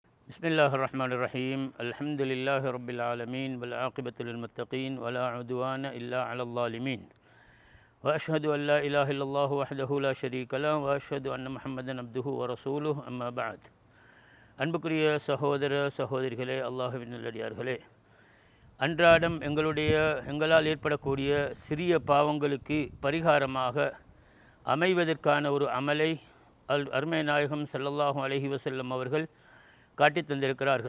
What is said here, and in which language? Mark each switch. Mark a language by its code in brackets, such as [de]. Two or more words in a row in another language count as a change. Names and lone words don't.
[ar] بسم الله الرحمن الرحيم الحمد لله رب العالمين والعاقبة للمتقين ولا عدوان إلا على الظالمين وأشهد أن لا إله إلا الله وحده لا شريك له وأشهد أن محمدا عبده ورسوله أما بعد [ta] அன்புக்குரிய சகோதர சகோதரிகளே, அல்லாஹ்வின் நல்லடியார்களே, அன்றாடம் எங்களால் ஏற்படக்கூடிய சிறிய பாவங்களுக்கு பரிகாரமாக அமைவதற்கான ஒரு அமலை அருமை நாயகம் [ar] صلى الله عليه وسلم [ta] அவர்கள் காட்டி தந்திருக்கிறார்கள்.